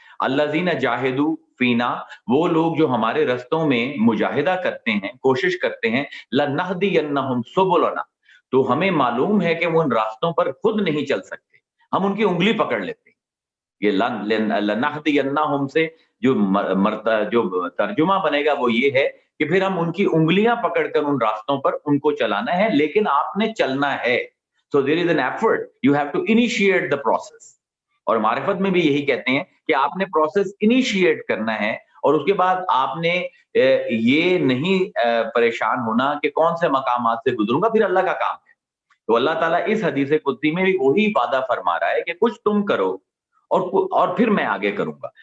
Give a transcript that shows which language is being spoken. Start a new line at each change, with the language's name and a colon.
Arabic: الذین جاہدوا فینا،
Urdu: وہ لوگ جو ہمارے رستوں میں مجاہدہ کرتے ہیں، کوشش کرتے ہیں،
Arabic: لنہدینہم سبلنا،
Urdu: تو ہمیں معلوم ہے کہ وہ ان راستوں پر خود نہیں چل سکتے، ہم ان کی انگلی پکڑ لیتے ہیں. یہ لنہدینہم سے جو ترجمہ بنے گا وہ یہ ہے کہ پھر ہم ان کی انگلیاں پکڑ کر ان راستوں پر ان کو چلانا ہے، لیکن آپ نے چلنا ہے.
English: So there is an effort, you have to initiate the process.
Urdu: اور معرفت میں بھی یہی کہتے ہیں کہ آپ نے پروسیس انیشیٹ کرنا ہے، اور اس کے بعد آپ نے یہ نہیں پریشان ہونا کہ کون سے مقامات سے گزروں گا، پھر اللہ کا کام ہے. تو اللہ تعالیٰ اس حدیث قدسی میں بھی وہی وعدہ فرما رہا ہے کہ کچھ تم کرو اور پھر میں آگے کروں گا.